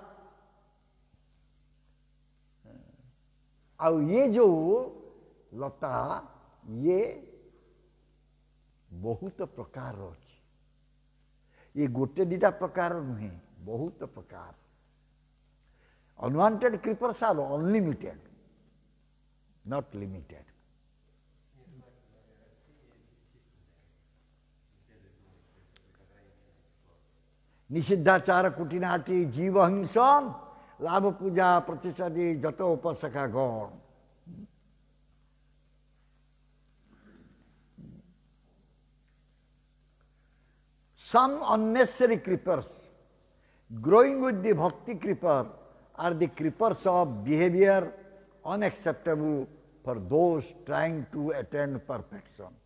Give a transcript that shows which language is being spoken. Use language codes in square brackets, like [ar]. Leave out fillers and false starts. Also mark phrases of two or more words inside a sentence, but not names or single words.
[or] ଆଉ ଇଏ ଯେଉଁ ଲତା ଇଏ ବହୁତ ପ୍ରକାର ଅଛି। ଇଏ ଗୋଟେ ଦିଟା ପ୍ରକାର ନୁହେଁ, ବହୁତ ପ୍ରକାର। [en] unwanted creepers are unlimited, not limited. [sa] निषिद्धाचार कुटिनाटी जीव हिंसन लाभ पूजा प्रतिष्ठा दी जत उपसखा गण। [en] Some unnecessary creepers growing with the bhakti creeper are the creepers of behavior unacceptable for those trying to attain perfection.